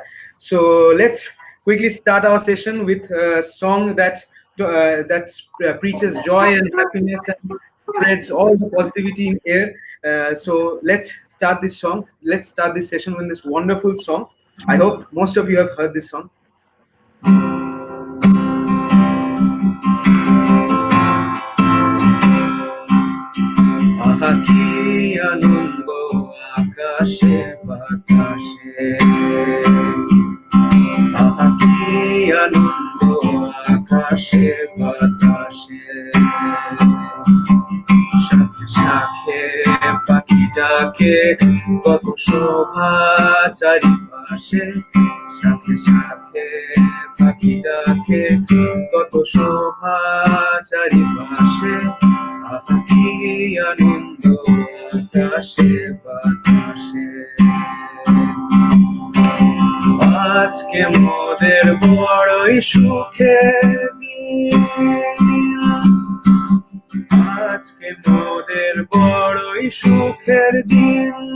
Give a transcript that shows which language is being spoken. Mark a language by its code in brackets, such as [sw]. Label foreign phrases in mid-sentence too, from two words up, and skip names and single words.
[en] So let's quickly start our session with a song that preaches joy and happiness and spreads all the positivity in air. So let's start this song. Let's start this session with this wonderful song. I hope most of you have heard this song. [bn] আহা কি আনন্দ আকাশে বাতাসে, আহা কি আনন্দ আকাশে বাতাসে, শাখে শাখে পাখিটাকে কত শোভা চারিপাশে, শাখে shakhe পাখিটাকে কত শোভা চারিপাশে, আহা কি আনন্দ আকাশে বাতাসে। আজকে মোদের বড়ই সুখের দিন, আজকে মোদের বড়ই সুখের দিন।